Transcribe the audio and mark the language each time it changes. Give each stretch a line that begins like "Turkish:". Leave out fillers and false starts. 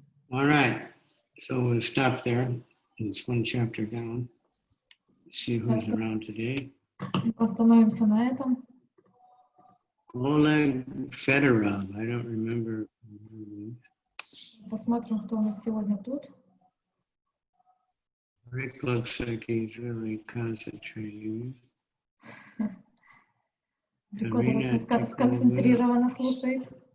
English: All right. So we'll stop there. It's one chapter down. See who's around today.
Russian: Остановимся на этом.
English: Oleg Fedorov. I don't remember.
Russian: Посмотрим, кто у нас сегодня тут.
English: Rick looks like he's really concentrating.
Russian: Прикольно, очень сконцентрированно слушает.